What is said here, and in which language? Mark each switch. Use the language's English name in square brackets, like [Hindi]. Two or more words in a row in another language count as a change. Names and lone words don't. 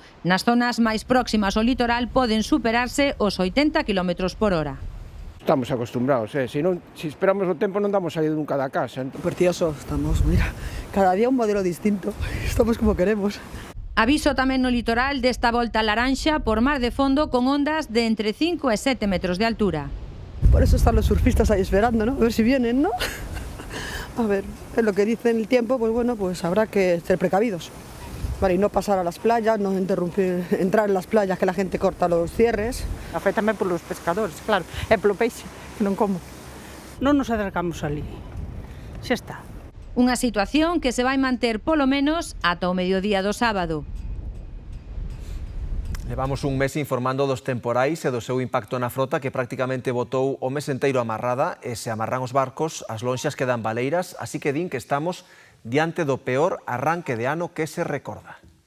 [Galician] Nas zonas máis próximas ao litoral poden superarse os 80 km por hora. Estamos acostumbrados, si esperamos o tempo non damos saído nunca da casa. Precioso, estamos, mira, cada día un modelo distinto, estamos como queremos. Aviso tamén no litoral desta volta laranxa por mar de fondo con ondas de entre 5 e 7 metros de altura. [Spanish] Por eso están los surfistas ahí esperando, ¿no? A ver si vienen, ¿no? A ver, es lo que dice el tiempo, pues bueno, pues habrá que ser precavidos. Vale, y no pasar a las playas, no interrumpir, entrar en las playas que la gente corta los cierres. [Galician] Afectame polos pescadores, claro, e polo peixe, que non como. Non nos acercamos ali, xa está. Unha situación que se vai manter polo menos ata o mediodía do sábado. Levamos un mes informando dos temporais e do seu impacto na frota que prácticamente botou o mes enteiro amarrada e se amarran os barcos, as lonxas quedan baleiras, así que din que estamos diante do peor arranque de ano que se recorda.